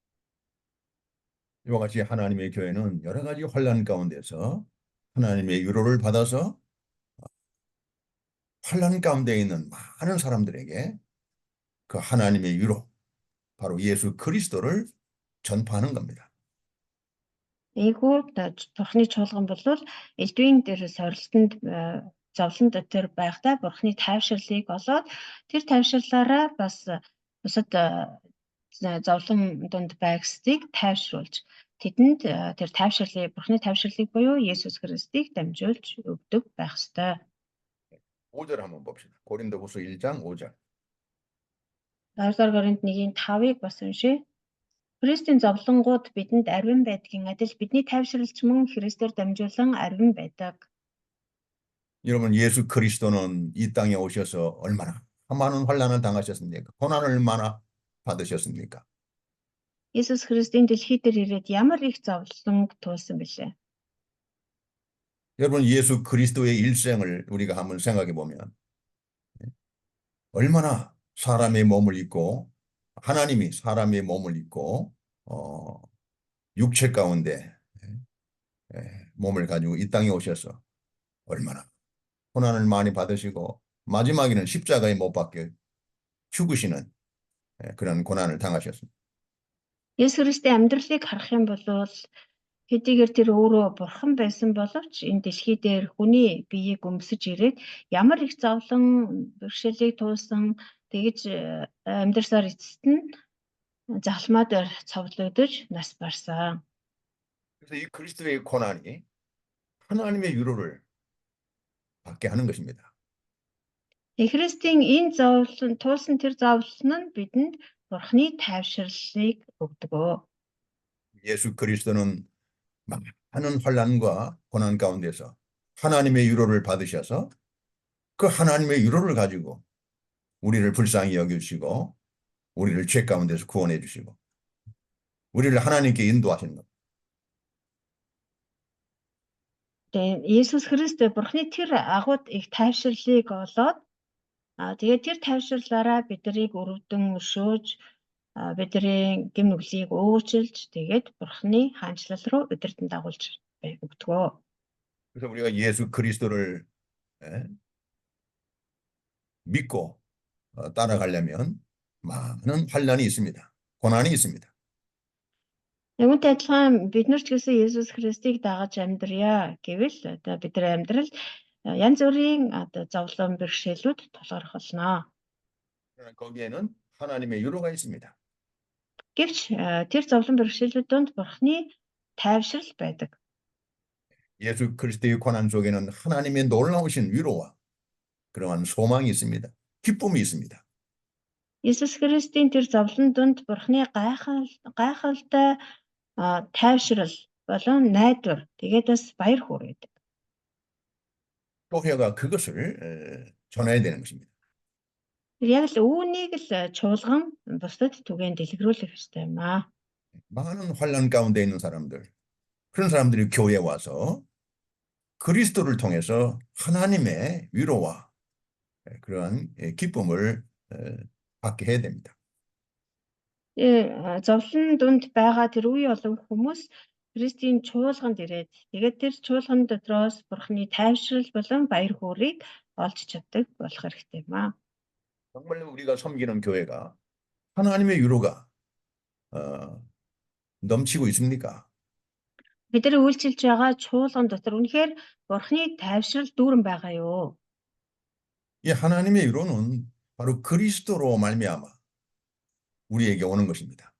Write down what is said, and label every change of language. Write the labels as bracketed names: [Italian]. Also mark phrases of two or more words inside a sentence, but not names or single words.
[Korean] 이와 같이 하나님의 교회는 여러 가지 환난 가운데서 하나님의 위로를 받아서 환난 가운데 있는 많은 사람들에게 그 하나님의 위로, 바로 예수 그리스도를 전파하는 겁니다. [Mongolian] Эйгүү бурханы чуулган бол элдвийн дээр сорилтонд зовлон дотор байхдаа бурханы тайвшрлыг олоод тэр тайвшрлаараа бас бусад зовлон донд байгсдыг тайвшруулж тэдэнд тэр тайвшрлыг бурханы тайвшрлыг буюу Есүс Христийг дамжуулж өгдөг байх ёстой. [Korean] 5절 한번 봅시다. 고린도후서 1장 5절. [Mongolian] 2-р Коринт 1:5-ыг бас уншъя. Христийн зовлонгууд бидэнд арвин байдгийн адил бидний тайвшралч мөн Христээр дамжуулан арвин байдаг. [Korean] 여러분, 예수 그리스도는 이 땅에 오셔서 얼마나 많은 환난을 당하셨습니까? 고난을 얼마나 받으셨습니까? [Mongolian] Есүс Христийн дэлхий дээр ирээд ямар их зовлон туулсан бэлээ. [Korean] 여러분, 예수 그리스도의 일생을 우리가 한번 생각해 보면 얼마나 사람의 몸을 입고 하나님이 사람의 몸을 입고 육체 가운데 몸을 가지고 이 땅에 오셔서 얼마나 고난을 많이 받으시고 마지막에는 십자가에 못 박혀 죽으시는 그런 고난을 당하셨습니다. [Mongolian] Есүс Христийн амьдралыг харах юм бол хэдийгээр тэр өөрөө бурхан байсан боловч энэ дэлхий дээр хүний биеийг өмсөж ирээд ямар их зовлон бэрхшээлийг туулсан тэгж амьдрсаар эцэст нь захалмаа дээр цовдлогдож нас барсан. [Korean] 그래서 이 그리스도의 고난이 하나님의 위로를 받게 하는 것입니다. [Mongolian] Христийн энэ зовлон туулсан тэр зовлон нь бидэнд бурханы тайвшрлыг өгдөг. [Korean] 예수 그리스도는 많은 환난과 고난 가운데서 하나님의 위로를 받으셔서 그 하나님의 위로를 가지고 우리를 불쌍히 여기시고 우리를 죄 가운데서 구원해 주시고 우리를 하나님께 인도하시는 겁니다. [Mongolian] Есүс Христ бурханы тэр агууд их тайвшрлыг олоод тэгээд тэр тайвшрлаараа биднийг өрөвдөн өршөөж бидний гэм нүглийг өөчилж тэгээд бурханы хаанчлал руу удирдан дагуулж өгдөг. [Korean] 그래서 우리가 예수 그리스도를 믿고 따라가려면 많은 환난이 있습니다. 고난이 있습니다. [Mongolian] Үүнтэй адилхан бид нар ч гэсэн Есүс Христийг дагаж амьдрья гэвэл одоо бидний амьдрал янз бүрийн одоо зовлон бэрхшээлүүд тулгарх болно. [Korean] 그러나 거기에는 하나님의 위로가 있습니다. [Mongolian] Гэвч тэр зовлон бэрхшээлүүд донд бурханы тайвшрал байдаг. [Korean] 예수 그리스도의 고난 속에는 하나님의 놀라우신 위로와 그러한 소망이 있습니다. 기쁨이 있습니다. [Mongolian] Есүс Христийн тэр зовлон донд бурханы гайхалтай тайвшрал болон найдвар тэгээд бас баяр хөөр байдаг. [Korean] 교회가 그것을 전해야 되는 것입니다. [Mongolian] Яг л үүнийг л чуулган бусдад түгээн дэлгэрүүлэх ёстой юм аа. [Korean] 많은 환난 가운데 있는 사람들, 그런 사람들이 교회에 와서 그리스도를 통해서 하나님의 위로와 그러한 기쁨을 받게 해야 됩니다. [Mongolian] Зовлон дунд байгаа тэр үе олон хүмүүс Христийн чуулганд ирээд тэгээд тэр чуулган дотроос Бурхны тайвшрал болон баяр хөөргийг олж чаддаг болох хэрэгтэй юм аа. [Korean] 정말 우리가 섬기는 교회가 하나님의 위로가 넘치고 있습니까? [Mongolian] Бидний үйлчилж байгаа чуулган дотор үнэхээр Бурхны тайвшрал дүүрэн байгаа юу? [Korean] 이 하나님의 위로는 바로 그리스도로 말미암아 우리에게 오는 것입니다.